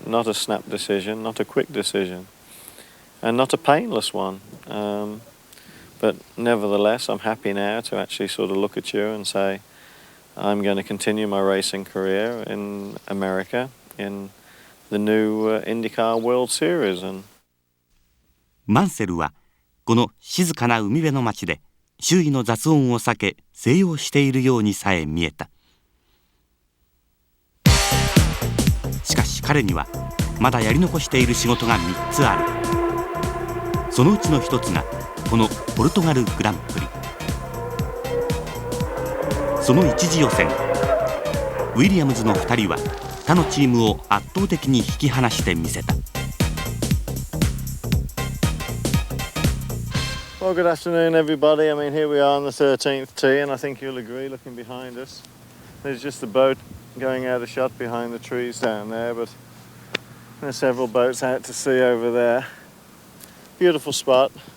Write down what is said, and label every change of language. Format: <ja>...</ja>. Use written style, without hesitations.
<en>Not a snap decision, not a quick decision, and not a painless one. But nevertheless, I'm happy now to actually sort of look at you and say, I'm going to continue my racing career in America in the new IndyCar World Series. And</en> <ja>マンセルはこの静かな海辺の町で周囲の雑音を避け静養しているようにさえ見えた。しかし彼にはまだやり残している仕事が3つある。そのうちの1つがこのポルトガルグランプリ。その一次予選、ウィリアムズの2人は他のチームを圧倒的に引き離してみせた。</ja> <en>Well, good afternoon, everybody. I mean, here we are on the 13th tee, and I think you'll agree, looking behind us, there's just the boat going out of shot behind the trees down there, but there's several boats out to sea over there. Beautiful spot.</en>